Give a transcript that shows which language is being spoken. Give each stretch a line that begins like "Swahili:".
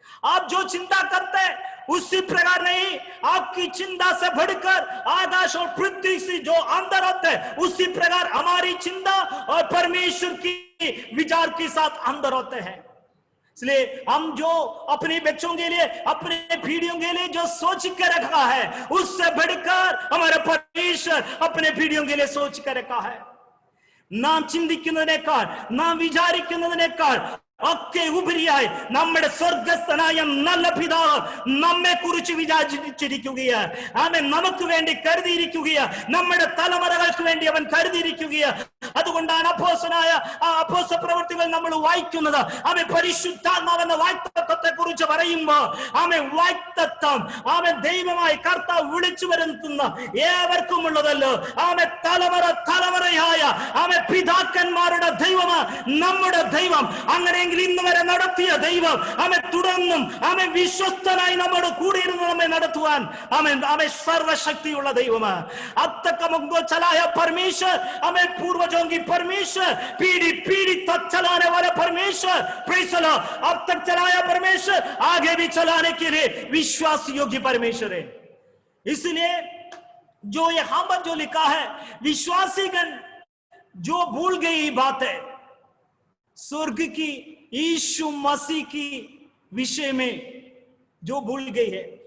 Hindi: आप जो चिंता करते हैं उसी प्रकार नहीं, आपकी चिंता से बढ़कर आकाश और पृथ्वी से जो अंदर होते हैं, उसी प्रकार हमारी चिंता और परमेश्वर की विचार के साथ अंदर होते हैं। इसलिए हम जो अपने बच्चों के लिए, अपने पीढ़ियों के लिए जो सोच के रखा है, उससे बढ़कर हमारा परमेश्वर अपने पीढ़ियों के लिए सोच के रखा है।
Malayalam: നാം ചിന്തിക്കുന്നതിനേക്കാൾ, നാം വിചാരിക്കുന്നതിനേക്കാൾ ഒക്കെ ഉപരിയായി നമ്മുടെ സ്വർഗസ്ഥനായ നല്ല പിതാവ് നമ്മെ കുറിച്ച് വിചാരിച്ചിരിക്കുകയാണ്. അവൻ നമുക്ക് വേണ്ടി കരുതിയിരിക്കുകയാണ്. നമ്മുടെ തലമുറകൾക്ക് വേണ്ടി അവൻ കരുതിയിരിക്കുകയാണ്. അതുകൊണ്ടാണ് അപ്പോസ്തല പ്രവൃത്തികൾ നമ്മൾ വായിക്കുന്നത്. അവൻ പരിശുദ്ധാത്മാവെന്ന വാഗ്ദത്തത്തെ കുറിച്ച് പറയുമ്പോൾ, അവൻ വാഗ്ദത്തം അവൻ ദൈവമായി കർത്താവ് വിളിച്ചു വരുത്തുന്ന ഏവർക്കുമുള്ളതല്ലോ. അവൻ തലമുറയായ അവൻ പിതാക്കന്മാരുടെ ദൈവമാണ് നമ്മുടെ ദൈവം. അങ്ങനെ ഇന്ന് വരെ നടത്തിയ ദൈവം അവൻ തുടർന്നും അവൻ വിശ്വസ്തനായി നമ്മുടെ കൂടെ ഇരുന്ന് നമ്മെ നടത്തുവാൻ അവൻ സർവശക്തിയുള്ള ദൈവമാണ്.
Hindi: अब तक हमको चलाया परमेश्वर, हमें पूर्वजों की परमेश्वर, पीढ़ी तक चलाने वाला परमेश्वर,
English: praise the lord,
Hindi: अब तक चलाया परमेश्वर, आगे भी चलाने के लिए विश्वास योग्य परमेश्वर है। इसलिए जो यहां पर जो लिखा है, विश्वासीगण जो भूल गई बात है स्वर्ग की यीशु मसीह की विषय में जो भूल गई है।